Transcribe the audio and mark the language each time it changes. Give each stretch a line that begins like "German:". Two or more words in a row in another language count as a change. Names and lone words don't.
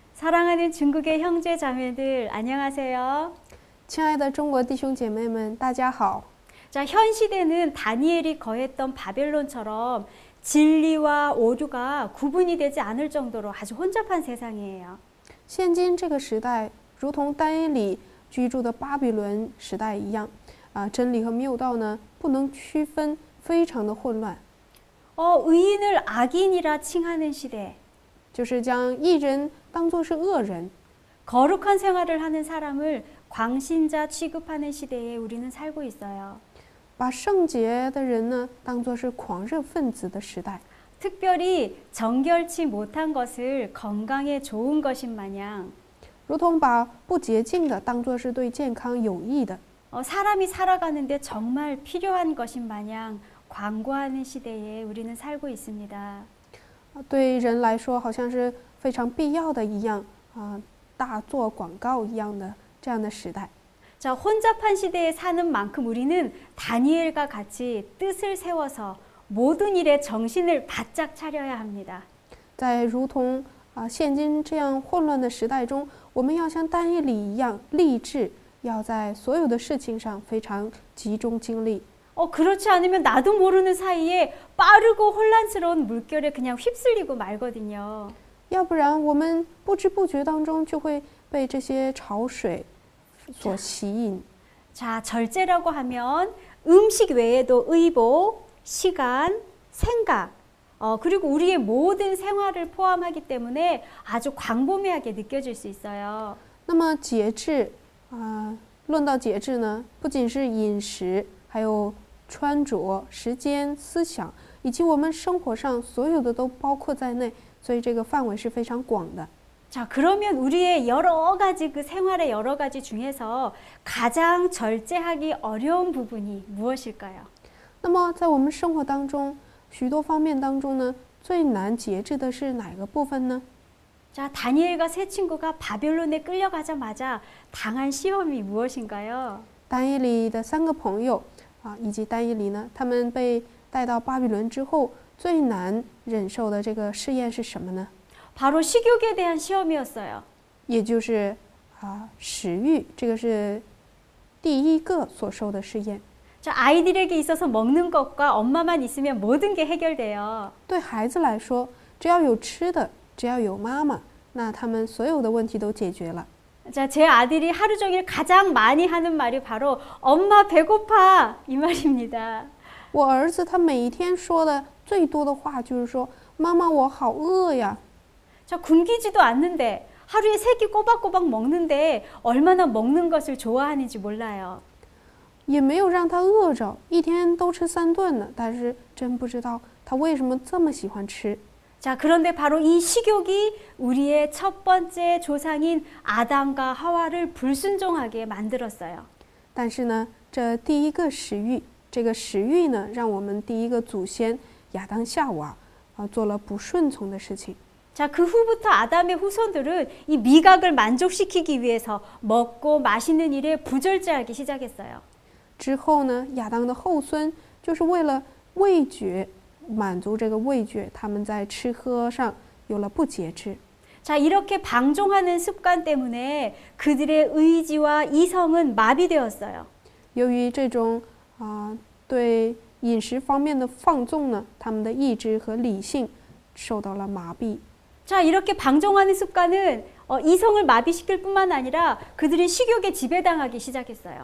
Korean: 사랑하는 중국의 형제 자매들 안녕하세요.
Chinese: 亲爱的中国弟兄姐妹们，大家好。
Korean: 자, 현 시대는 다니엘이 거했던 바벨론처럼 진리와 오류가 구분이 되지 않을 정도로 아주 혼잡한 세상이에요.
Chinese: 现今这个时代，如同但以理居住的巴比伦时代一样，真理和谬道呢不能区分，非常的混乱。
Korean: 의인을 악인이라 칭하는 시대.
Chinese: 就是将义人当作是恶人，
Korean: 거룩한 생활을 하는 사람을 광신자 취급하는 시대에 우리는 살고 있어요.
Chinese: 把圣洁的人呢当作是狂热分子的时代。
Korean: 특별히 정결치 못한 것을 건강에 좋은 것인 마냥
Chinese: 如同把不洁净的当作是对健康有益的，
Korean: 사람이 살아가는데 정말 필요한 것인 마냥 광고하는 시대에 우리는 살고 있습니다.
Chinese: 对人来说好像是非常必要的一样，大做广告一样的这样的时代。
Korean: 자, 혼잡한 시대에 사는 만큼 우리는 다니엘과 같이 뜻을 세워서 모든 일에 정신을 바짝 차려야 합니다.
Chinese: 在如同现今这样混乱的时代中，我们要像但以理一样立志，要在所有的事情上非常集中精力。
Korean: 그렇지 않으면 나도 모르는 사이에 빠르고 혼란스러운 물결에 그냥 휩쓸리고 말거든요.
Chinese: 要不然我们不知不觉当中就会被这些潮水所吸引。
Korean: 자, 절제라고 하면 음식 외에도 의복, 시간, 생각, 그리고 우리의 모든 생활을 포함하기 때문에 아주 광범위하게 느껴질 수 있어요.
Chinese: 那么节制，论到节制呢，不仅是饮食，还有穿着、时间、思想，以及我们生活上所有的都包括在内，所以这个范围是非常广的。
Korean: 자, 그러면 우리의 여러 가지 그 생활의 여러 가지 중에서 가장 절제하기 어려운 부분이 무엇일까요?
Chinese: 那么在我们生活当中，许多方面当中呢，最难节制的是哪个部分呢？
Korean: 자, 다니엘과 세 친구가 바벨론에 끌려가자마자 당한 시험이 무엇인가요?
Chinese: 但以理的三个朋友以及但以理呢，他们被带到巴比伦之后，最难忍受的这个试验是什么呢？
Korean: 바로 식욕에 대한 시험이었어요.
Chinese: 也就是食欲，这个是第一个所受的试验。
Korean: 자, 아이들에게 있어서 먹는 것과 엄마만 있으면 모든 게 해결돼요.
Chinese: 对孩子来说，只要有吃的，只要有妈妈，那他们所有的问题都解决了。
Korean: 자, 제 아들이 하루 종일 가장 많이 하는 말이 바로 엄마 배고파 이 말입니다.
Chinese: 我儿子他每一天说的最多的话就是说：“妈妈，我好饿呀。”
Korean: 자, 굶기지도 않는데 하루에 3끼 꼬박꼬박 먹는데 얼마나 먹는 것을 좋아하는지 몰라요.
Chinese: 也没有让他饿着，一天都吃3顿呢，但是真不知道他为什么这么喜欢吃。
Korean: 자, 그런데 바로 이 식욕이 우리의 첫 번째 조상인 아담과 하와를 불순종하게 만들었어요.
Chinese: 但是呢，这第一个食欲，这个食欲呢，让我们第一个祖先亚当夏娃做了不顺从的事情。
Korean: 자, 그 후부터 아담의 후손들은 이 미각을 만족시키기 위해서 먹고 마시는 일에 부절제하기 시작했어요.
Chinese: 之后呢，亚当的后孙就是为了味觉，满足这个味觉，他们在吃喝上有了不节制。
Korean: 자, 이렇게 방종하는 습관 때문에 그들의 의지와 이성은 마비되었어요.
Chinese: 由于这种对饮食方面的放纵呢，他们的意志和理性受到了麻痹。
Korean: 자, 이렇게 방종하는 습관은 이성을 마비시킬 뿐만 아니라 그들이 식욕에 지배당하기 시작했어요.